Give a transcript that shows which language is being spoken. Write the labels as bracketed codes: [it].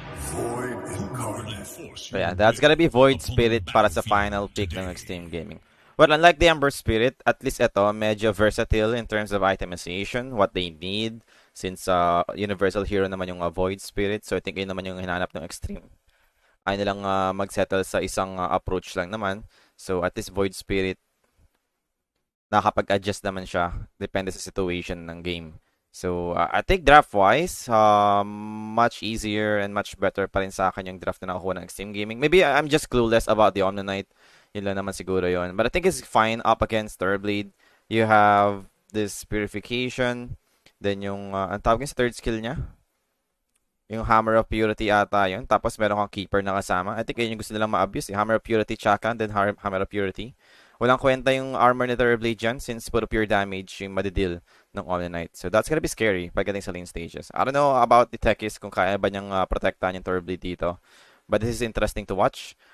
[en] Void incarnate. So yeah, that's gonna be Void Spirit para sa final pick ng Xtreme Gaming. Well, unlike the Ember Spirit, at least [tl] ito, medyo [en] versatile in terms of itemization, what they need, since universal hero [tl] naman yung [en] Void Spirit. So I think [tl] yun naman yung hinahanap ng Xtreme. Ay nilang mag-settle sa isang approach lang naman. So at least Void Spirit, nakapag-adjust naman siya, depende sa situation ng game. [en] So, I think draft-wise, much easier and much better [tl] pa rin sa akin yung [en] draft [tl] na nakuha ng [en] Xtreme Gaming. Maybe I'm just clueless about the Omni Knight. [tl] Yun lang naman siguro yun. [en] But I think it's fine up against Third You have this Purification. [tl] Then yung, ang tawag sa third skill niya? Yung Hammer of Purity ata yun. Tapos meron kang Keeper na kasama. [en] I think [tl] yun yung gusto nilang ma-abuse. Hammer of Purity, Chaka, then Hammer of Purity. Walang kwenta yung armor ni Third dyan since puro pure damage yung madideal ng Omni Knight. [en] So that's gonna be scary pagdating sa lane stages. I don't know about the techies [tl] kung kaya ba niyang protektahan yung Third dito. [en] But this is interesting to watch.